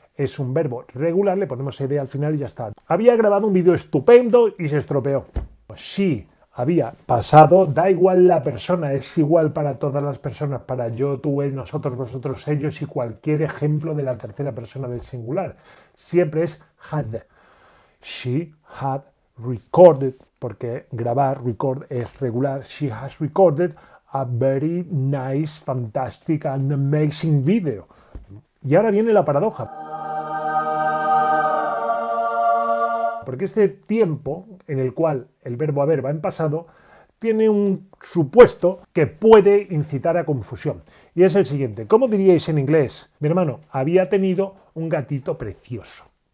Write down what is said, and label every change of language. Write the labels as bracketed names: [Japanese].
[Spanish] Es un verbo regular, le ponemos ed al final y ya está. Había grabado un vídeo estupendo y se estropeó. She había pasado, da igual la persona, es igual para todas las personas, para yo, tú, él, nosotros, vosotros, ellos y cualquier ejemplo de la tercera persona del singular. Siempre es had. [English] She had recorded, [Spanish] porque grabar, record es regular. [English] She has recorded a very nice, fantastic and amazing video. [Spanish] Y ahora viene la paradoja. Porque este tiempo en el cual el verbo haber va en pasado tiene un supuesto que puede incitar a confusión. Y es el siguiente. ¿Cómo diríais en inglés? Mi hermano había tenido un gatito precioso.